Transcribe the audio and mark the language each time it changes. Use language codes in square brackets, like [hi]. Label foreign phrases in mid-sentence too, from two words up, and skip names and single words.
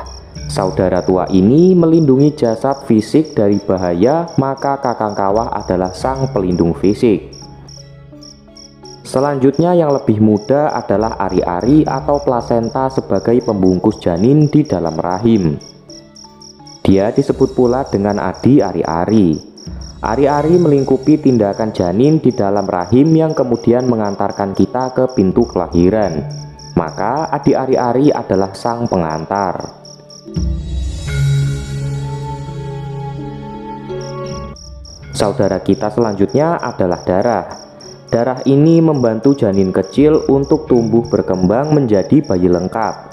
[id] Saudara tua ini melindungi jasad fisik dari bahaya, maka kakang kawah adalah sang pelindung fisik. Selanjutnya yang lebih muda adalah ari-ari atau plasenta sebagai pembungkus janin di dalam rahim. Dia disebut pula dengan adi ari-ari. Ari-ari melingkupi tindakan janin di dalam rahim yang kemudian mengantarkan kita ke pintu kelahiran. Maka adi ari-ari adalah sang pengantar. Saudara kita selanjutnya adalah darah. Darah ini membantu janin kecil untuk tumbuh berkembang menjadi bayi lengkap.